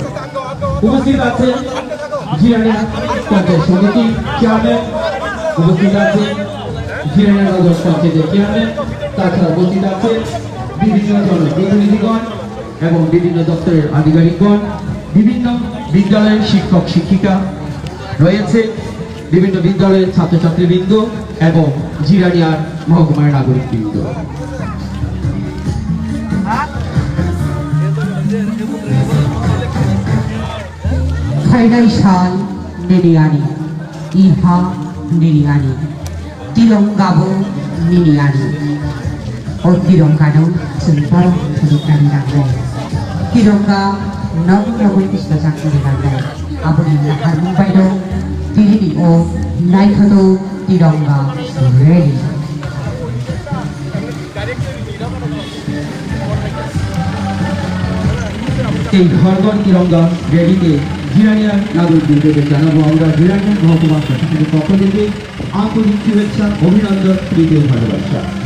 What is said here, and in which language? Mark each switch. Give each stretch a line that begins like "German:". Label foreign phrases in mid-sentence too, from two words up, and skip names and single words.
Bangla: উপস্থিত আছেন জিরানিয়া পঞ্চায়েত সমিতি চেয়ারম্যান, উপস্থিত আছেন জিরানিয়া নগর পঞ্চায়েতের চেয়ারম্যান, তাছাড়া উপস্থিত আছে বিভিন্ন জনপ্রতিনিধিগণ এবং বিভিন্ন দপ্তরের আধিকারিকগণ, বিভিন্ন বিদ্যালয়ের শিক্ষক শিক্ষিকা রয়েছে, বিভিন্ন বিদ্যালয়ের ছাত্রছাত্রীবৃন্দ এবং জিরানিয়ার মহকুমার নাগরিকবৃন্দ।
Kok Borok: फाइदै साल निनियानी इहा निनियानी तिरंगाबो निनियानी और तिरंगानो जोंबो थुलुंगानि नांगौ तिरंगा नगु नगु बिस्ताजाकनि नांगौ आबुनि हारमुं बायदो दिहिनि ओ नायखनो तिरंगा रेडी
Bangla: এই ঘর ঘর তিরঙ্গা র্যালিতে জিরানিয়ার নাগরিকবৃন্দকে জানাবো আমরা জিরানিয়া মহকুমা প্রশাসনের পক্ষ থেকে আন্তরিক শুভেচ্ছা, অভিনন্দন, প্রীতি ও ভালোবাসা।